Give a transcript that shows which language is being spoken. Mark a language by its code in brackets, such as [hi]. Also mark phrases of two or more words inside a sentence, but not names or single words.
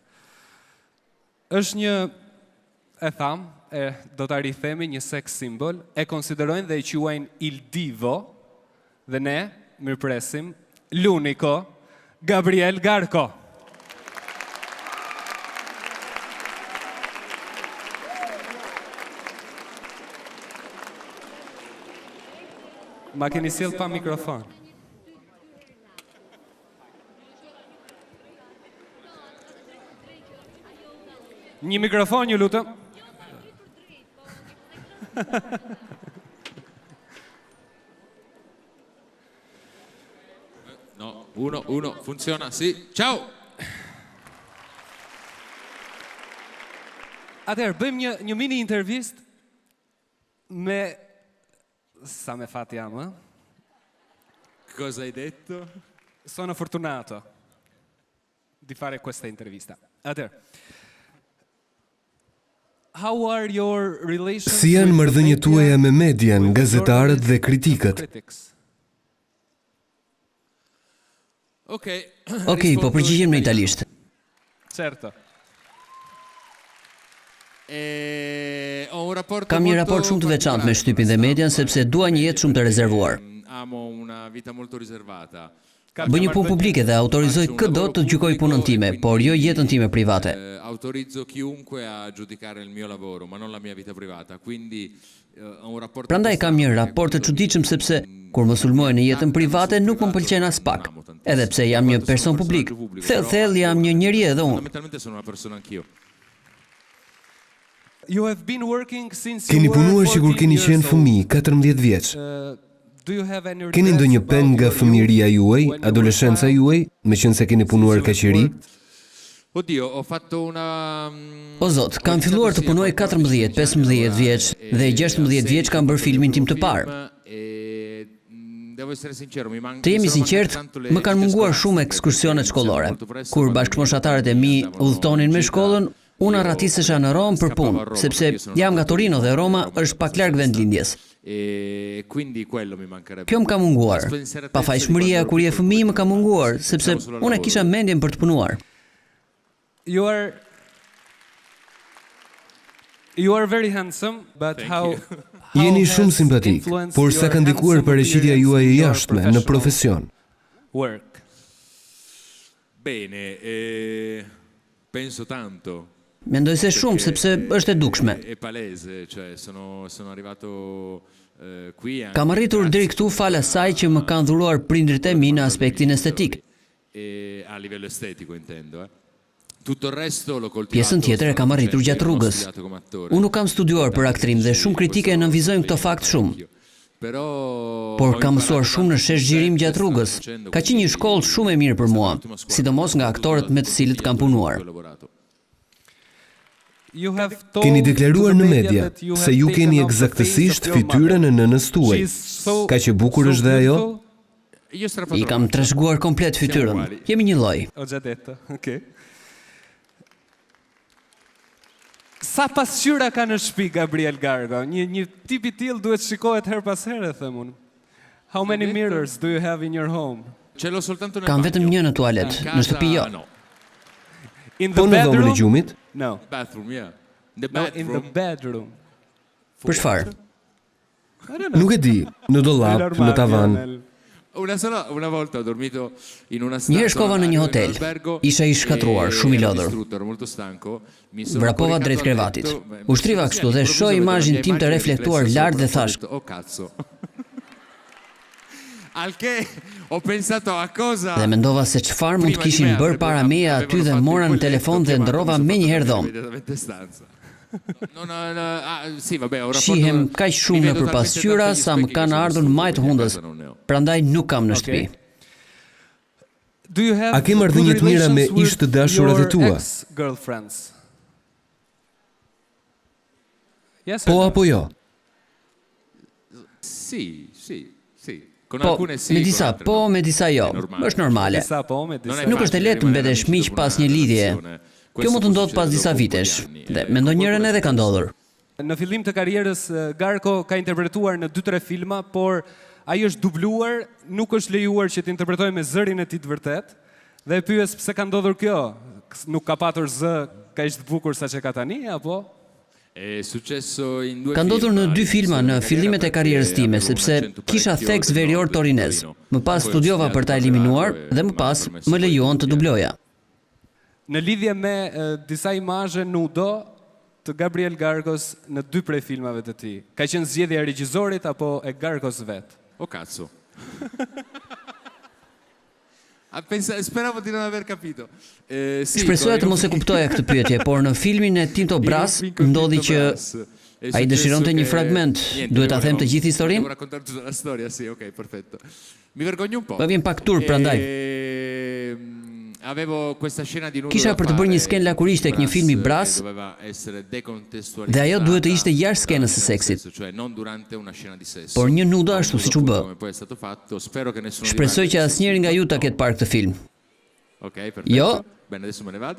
[sq] Është një, do ta rithemi, një [en] sex symbol, [sq] e konsiderojnë dhe i quajnë [it] il divo, [sq] dhe ne mirëpresim l'unico Gabriel Garco. Ma keni sjell pa mikrofon. Një mikrofon, ju lutem. [it] No, uno, funziona, sì. Ciao! [sq] Atëherë, bëjmë një mini intervist me... Sa me fat jam, eh? [it] Cosa hai detto? Sono fortunato di fare questa intervista. [sq] Atëherë, [en] how are your relations? [sq] Si janë marrëdhëniet tuaja me median, gazetarët dhe kritikët? Okej, po përgjigjem në italisht. [it] Certo. [sq] Kam një raport shumë të veçantë me shtypin dhe median sepse dua një jetë shumë të rezervuar. Bëj një punë publike dhe autorizoj çdo të gjykoj punën time, por jo jetën time private. [it] Autorizzo chiunque a giudicare il mio lavoro, ma non la mia vita privata. Quindi [sq] Prandaj kam një raport të çuditshëm sepse kur më sulmojnë në jetën private nuk më pëlqen as pak. Edhe pse jam një person publik, thellë jam një njeri edhe unë. [it] Fondamentalmente sono una persona anch'io. [en] You have been working since [sq] Keni [en] you were [sq] punuar që kur 14 keni [en] years [sq] qenë [en] old. [sq] fëmijë, 14 vjeç. [en] Do you have any [sq] Keni [en] regrets [sq] ndonjë [en] about [sq] peng nga [en] your [sq] fëmijëria [en] youth [sq] juaj, [en] when you were [sq] adoleshenca [en] child? [sq] juaj, meqense keni punuar kaq i ri? [it] Oddio, ho fatto una... [sq] O zot, kam filluar të punoj 14, 15 vjeç dhe 16 vjeç kam bërë filmin tim të parë. [it] Devo essere sincero, mi manca... [sq] Të jemi sinqert, më kanë munguar shumë ekskursionet shkollore. Kur bashkëmoshatarët e mi udhëtonin me shkollën, unë arratisesha në Rom për punë, sepse jam nga Torino dhe Roma është pak larg vendlindjes. [it] E quindi quello mi mancherebbe. [sq] Kjo më ka munguar. Pafajshmëria kur je fëmijë më ka munguar, sepse unë e kisha mendjen për të punuar. [en] You are very handsome, but how [sq] Jeni [en] has [sq] shumë simpatik, [en] influenced [sq] por sa [en] your [sq] ka ndikuar [en] handsome [sq] paraqitja juaj e [en] appearance in your [sq] jashtme në [en] professional [sq] profesion? [en] work? [it] Bene, penso tanto. [sq] Mendoj se shumë sepse është e dukshme. [it] È palese, cioè sono arrivato qui anche [sq] Kam arritur deri këtu fal asaj që më kanë dhuruar prindrit e mi në aspektin estetik. [it] a livello estetico intendo, Tutto il resto l'ho coltivato. [sq] Pjesën tjetër e kam arritur gjatë rrugës. Unë nuk kam studiuar për aktrim dhe shumë kritike nënvizojnë këto fakt shumë. Por kam mësuar shumë në shesh xhirim gjatë rrugës. Ka qenë një shkollë shumë e mirë për mua, sidomos nga aktorët me të cilët kam punuar. Keni deklaruar në media se ju keni eksaktësisht fytyrën e nënës tuaj. Ka që bukur është dhe ajo? I kam trashëguar komplet fytyrën. Jemi një lloj. [it] Ho già detto, ok. [sq] Sa pasqyra ka në shtëpi Gabriel Gargo? Një tip I tillë duhet shikohet her pas here, them unë. [en] How many mirrors do you have in your home? [sq] Kam vetëm një në tualet, në shtëpi jo. [en] In [sq] Po [en] the [sq] në dhomën e [en] bedroom? [sq] gjumit? [it] No. [en] Bathroom, yeah. The No, in the bathroom. bedroom. [sq] Për çfarë? Nuk e di, në dollap, në tavan. [it] Una volta ho dormito in una [sq] Njëherë shkova në një hotel. Isha I shkatruar, shumë I lodhur. [it] molto stanco. Mi sono [sq] Vrapova [it] coricato [sq] drejt [it] a [sq] krevatit. [it] letto, [sq] Ushtriva kështu dhe shoh imazhin tim të reflektuar lart dhe thash: [it] Oh cazzo. Al che ho pensato a cosa. [sq] Dhe mendova se çfarë mund të kishin bërë para meje aty dhe mora në telefon dhe ndrova menjëherë dhomë. [it] Immediatamente stanza. Sì, vabbè, ho [sq] Shihem kaq shumë nëpër pasqyra sa më kanë ardhur majt hundës. Prandaj nuk kam në shtëpi. [en] Do you have [sq] A ke marrëdhënie të mira me ish të dashurat e tua? [en] Girlfriends. Yes. [sq] Po apo jo? [it] Sì. Con [sq] Po, [it] alcune sì. [sq] me [it] con [sq] disa [it] altre [sq] po, [it] no. [sq] me disa jo. Është normale. Disa po, me disa. Nuk është e lehtë të mbetesh miq pas një lidhje. Kjo mund të ndodhë pas disa vitesh, dhe me ndonjërin edhe ka ndodhur. Në fillim të karrierës Garko ka interpretuar në 2-3 filma, por ai është dubluar, nuk është lejuar që të interpretojë me zërin e tij të vërtet. Dhe e pyes pse ka ndodhur kjo? Nuk ka patur zë kaq të bukur sa që ka tani apo? [it] È successo in due [sq] Ka ndodhur në 2 filma në fillimet e karrierës time, sepse kisha theks verior torinez. Më pas studiova për ta eliminuar dhe më pas më lejuan të dubloja. Në lidhje me disa imazhe nudo të Gabriel Gargos në 2 prej filmave të tij. Ka qenë zgjedhja e regjisorit apo e Gargos vet? Oh cazzo. Speravo di non aver capito. Shpresoja të mos e kuptoja këtë pyetje, por në filmin e Tinto Brass ndodhi që ai dëshironte një fragment. Duhet ta them të gjithë historinë? [it] Devo raccontare tutta la storia, sì, ok, perfetto. Mi vergogno un po'. [sq] Më vjen pak turp prandaj. [it] Avevo questa scena di nudo. [sq] Kisha për të bërë një skenë lakurisht tek një film I Brass, dhe ajo duhet të ishte jashtë skenës së seksit. [it] Cioè non durante una scena di sesso. [sq] Por një nudo ashtu siç u bë. [it] Come poi è stato fatto, spero che nessuno [sq] Shpresoj që asnjëri nga ju ta ketë parë këtë film. [it] Ok, perfetto. [sq] Jo. [it] Bene, adesso me ne vado.